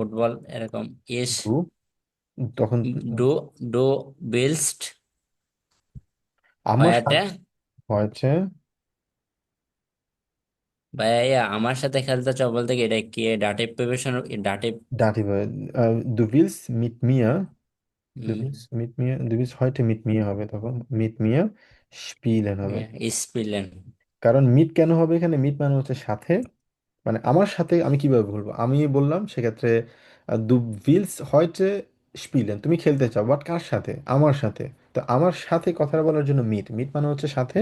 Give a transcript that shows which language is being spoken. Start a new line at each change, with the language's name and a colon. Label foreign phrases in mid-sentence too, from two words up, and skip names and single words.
Bangla: ফুটবল এরকম। ইস দু, তখন
German: du du willst
Bangla: আমার হয়েটে সাথে হয়েছে। ভাইয়া আমার সাথে খেলতে চাও বলতে কি এটা কি
English: dative preparation dative?
Bangla: Dative.
German: Du willst mit mir, হুম, du willst heute mit mir
Bangla: হবে তখন
German: mit mir spielen হবে।
Bangla: স্পিলেন। কারণ মিট কেন হবে এখানে? মিট মানে হচ্ছে সাথে, মানে আমার সাথে আমি কিভাবে বলবো, আমি বললাম সেক্ষেত্রে
German: du willst heute spielen,
Bangla: তুমি খেলতে চাও, বাট কার সাথে? আমার সাথে। তো আমার সাথে কথা বলার জন্য মিট, মিট মানে হচ্ছে সাথে,